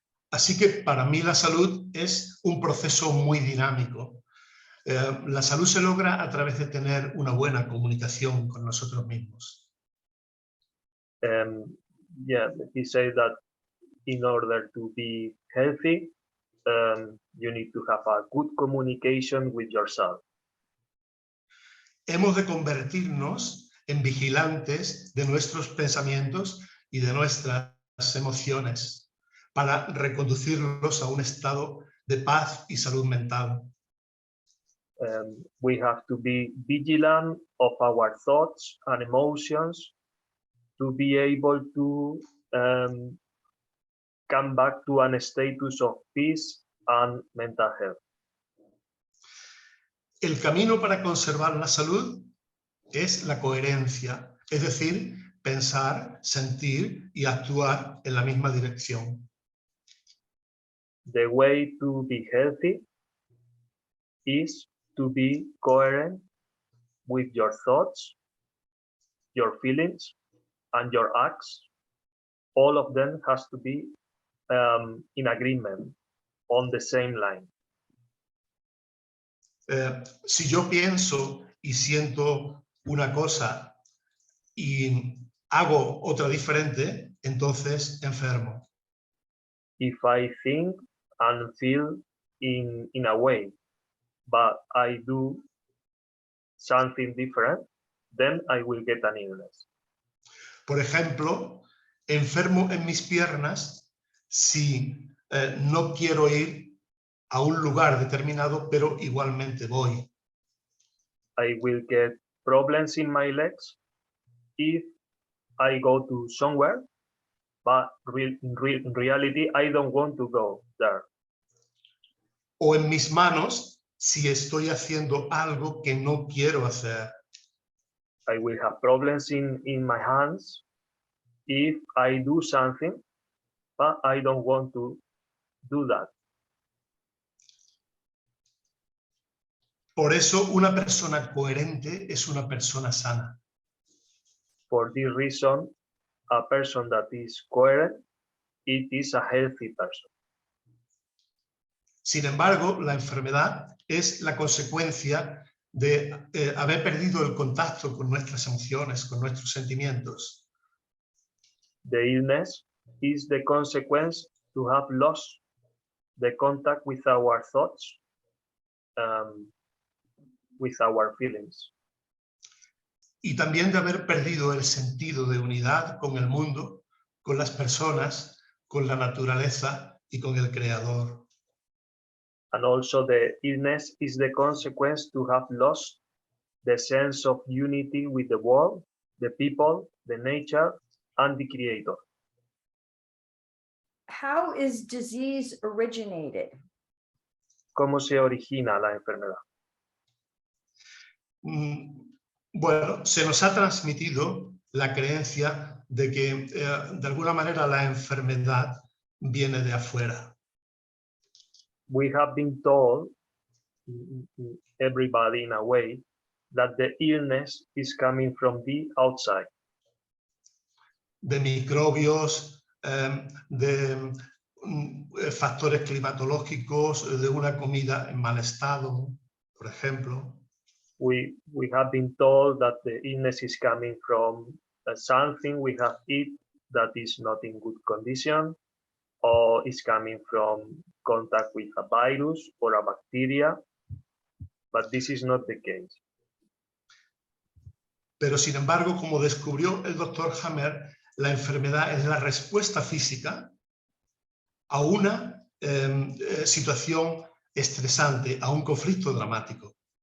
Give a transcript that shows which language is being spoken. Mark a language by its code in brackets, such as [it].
[es] Así que para mí la salud es un proceso muy dinámico. La salud se logra a través de tener una buena comunicación con nosotros mismos. [en] Yeah, he said that in order to be healthy, you need to have a good communication with yourself. [es] Hemos de convertirnos en vigilantes de nuestros pensamientos y de nuestras emociones para reconducirlos a un estado de paz y salud mental. [en] We have to be vigilant of our thoughts and emotions to be able to come back to a status of peace and mental health. [es] El camino para conservar la salud es la coherencia, es decir, pensar, sentir y actuar en la misma dirección. [en] The way to be healthy is to be coherent with your thoughts, your feelings, and your acts. All of them has to be in agreement, on the same line. [es] Si yo pienso y siento una cosa y hago otra diferente, entonces enfermo. [en] If I think and feel in a way, but I do something different, then I will get an illness. [es] Por ejemplo, enfermo en mis piernas si no quiero ir a un lugar determinado, pero igualmente voy. [en] I will get problems in my legs if I go to somewhere, but in reality, I don't want to go there. [es] O en mis manos si estoy haciendo algo que no quiero hacer. [en] I will have problems in my hands if I do something, but I don't want to do that. [es] Por eso una persona coherente es una persona sana. [en] For this reason, a person that is coherent, it is a healthy person. [es] Sin embargo, la enfermedad es la consecuencia de haber perdido el contacto con nuestras emociones, con nuestros sentimientos. [en] The illness is the consequence to have lost the contact with our thoughts, with our feelings. [es] Y también de haber perdido el sentido de unidad con el mundo, con las personas, con la naturaleza y con el Creador. [en] And also the illness is the consequence to have lost the sense of unity with the world, the people, the nature, and the Creator. How is disease originated? [es] ¿Cómo se origina la enfermedad? Bueno, se nos ha transmitido la creencia de que de alguna manera la enfermedad viene de afuera. [en] We have been told, everybody in a way, that the illness is coming from the outside. [es] De microbios, de factores climatológicos, de una comida en mal estado, por ejemplo. [en] We have been told that the illness is coming from something we have eaten that is not in good condition, or is coming from contact with a virus or a bacteria, but this is not the case. [es] Pero sin embargo, como descubrió el doctor Hammer, la enfermedad es la respuesta física a una situación estresante, a un conflicto dramático.